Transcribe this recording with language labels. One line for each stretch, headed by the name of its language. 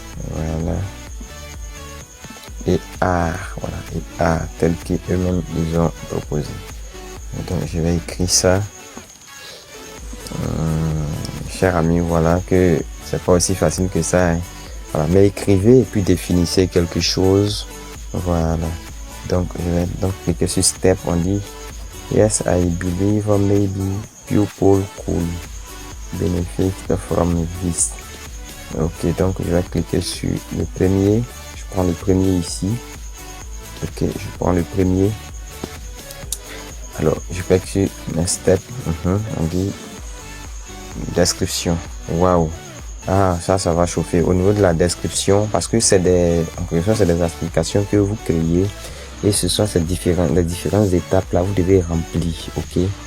French: Voilà. Et art, voilà, et art, tel qu'eux-mêmes ils ont proposé. Donc je vais écrire ça. Cher ami, voilà que c'est pas aussi facile que ça. Hein. Voilà, mais écrivez et puis définissez quelque chose. Voilà. Donc je vais donc cliquer sur step. On dit
English: yes, I believe maybe people could benefit from this.
French: Ok, donc je vais cliquer sur le premier. Je prends le premier ici. Ok, je prends le premier. Alors, je clique sur next step. On dit description. Waouh. Ah, ça va chauffer. Au niveau de la description, parce que c'est des applications que vous créez et ce sont les différentes étapes là, vous devez remplir. Ok.